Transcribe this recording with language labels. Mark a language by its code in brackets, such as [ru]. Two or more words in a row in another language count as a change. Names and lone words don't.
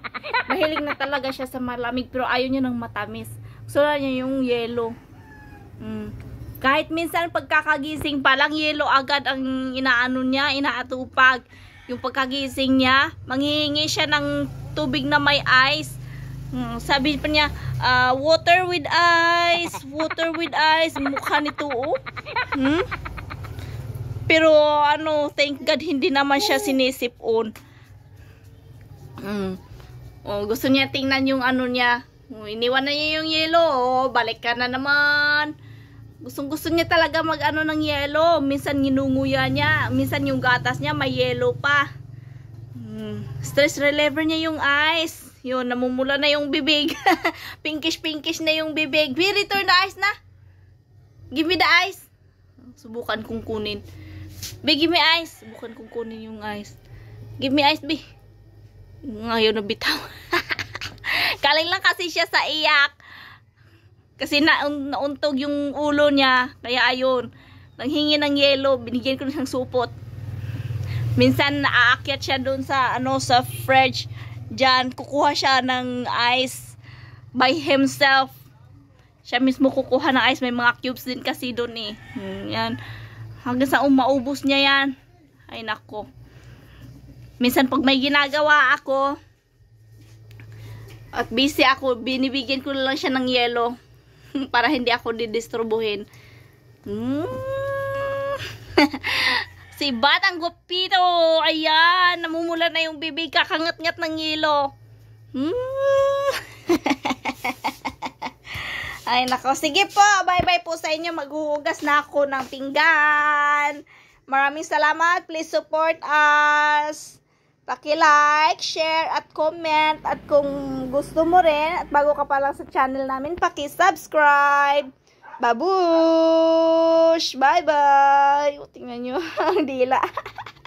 [tl] Mahilig na talaga siya sa malamig, pero ayaw niya ng matamis. Gusto na niya yung yellow. Kahit minsan pagkakagising pa lang, yellow agad ang inaano niya, inaatupag. Yung pagkagising niya, manghihingi siya ng tubig na may ice. Sabi pa niya, [en] water with ice, water with ice. [tl] Mukha nito, oh. Pero [en] thank God [tl] hindi naman siya sinisipon. Gusto niya tingnan yung niya. Iniwan na niya yung yellow. Balik ka na naman. Gusto niya talaga ng yellow. Minsan ginunguya niya. Minsan yung gatas niya may yellow pa. [en] Stress reliever [tl] niya yung ice. Yun, namumula na yung bibig. Pinkish na yung bibig. [en] Be, return the ice na. Give me the ice. [tl] Subukan kong kunin. [en] Be, give me ice. [tl] Subukan kong kunin yung ice. [en] Give me ice, be. [tl] Ngayon na bitaw. Kaling lang kasi siya sa iyak. Kasi nauntog yung ulo niya. Kaya ayun. Nanghingi ng yelo. Binigyan ko ng supot. Minsan naaakyat siya doon sa sa fridge. Diyan, kukuha siya ng ice [en] by himself. [tl] Siya mismo kukuha ng ice. May mga cubes din kasi doon eh. Yan. Hanggang sa maubos niya yan. Ay nako. Minsan pag may ginagawa ako at busy ako, binibigyan ko lang siya ng yelo para hindi ako didisturbuhin. Si Batang Guapito, ayan, namumula na yung bibig, kakangat-ngat ng yelo. Ay nako, sige po, bye-bye po sa inyo. Maghuhugas na ako ng pinggan. Maraming salamat, [en] please support us. [tl] Paki-like, share, at comment. At kung gusto mo rin, at bago ka pa lang sa channel namin, paki-subscribe. Babush! Bye-bye! Tingnan nyo, ang dila.